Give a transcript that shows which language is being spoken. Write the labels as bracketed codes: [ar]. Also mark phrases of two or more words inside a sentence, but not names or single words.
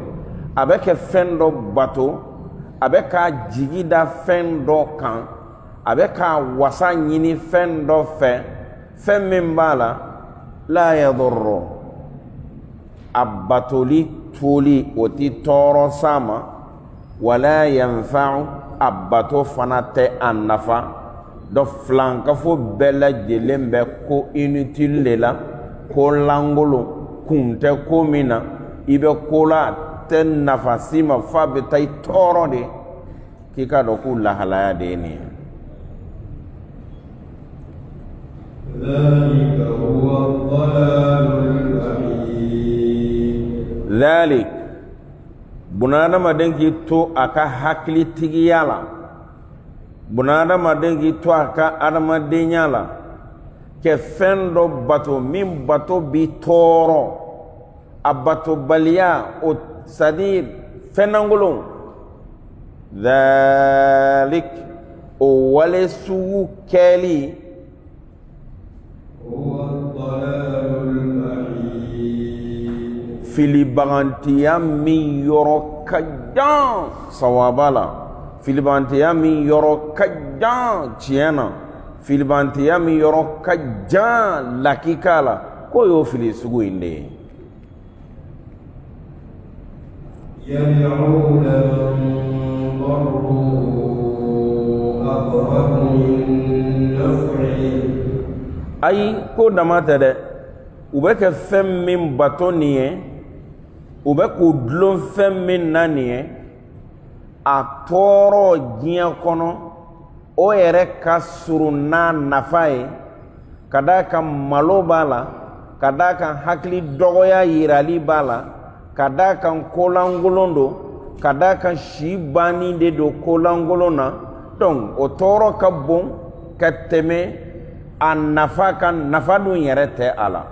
[bm] A bɛ kɛ fɛn dɔ bato, a bɛ k'a jigi da fɛn dɔ kan, a bɛ k'a wasa ɲini fɛn dɔ fɛ, fɛn min b'a la la yadurru, a batoli toli o ti tɔɔrɔ s'a ma, wala yanfa'u, a bato fana tɛ a nafa. Donc filankafo bɛɛ lajɛlen bɛ ko inutile de la, ko langolo kun tɛ ko min na, i bɛ ko la a tɛ nafa si ma f'a bɛ taa i tɔɔrɔ de, k'i ka dɔn k'u lahalaya de ye nin ye. [ar] ذلك هو الضلال البعيد. [bm] ذلك bunadamaden k'i to a ka hakilitigiya la, bunadamaden k'i to a ka adamadenya la, kɛ fɛn dɔ bato min bato b'i tɔɔrɔ, a batobaliya o c'est-à-dire fɛnlankolon. ذلك o wale sugu kɛli filibagantiya min yɔrɔ ka jan sawaba la, filibagantiya min yɔrɔ ka jan tiɲɛ na, filibagantiya min yɔrɔ ka jan lakika la, k'o y'o fili sugu in de ye. [ar] يدعون من ضره أقرب من نفعه [bm] ayi ko dama tɛ dɛ u bɛ kɛ fɛn min bato nin ye u bɛ k'u dulon fɛn min na nin ye a tɔɔrɔ diɲɛ kɔnɔ o yɛrɛ ka surun n'a nafa ye ka d'a kan malo b'a la ka d'a kan hakili dɔgɔya yirali b'a la ka d'a kan kolankolon don ka d'a kan si banni de don kolankolon na donc o tɔɔrɔ ka bon ka tɛmɛ a nafa kan nafa dun yɛrɛ tɛ a la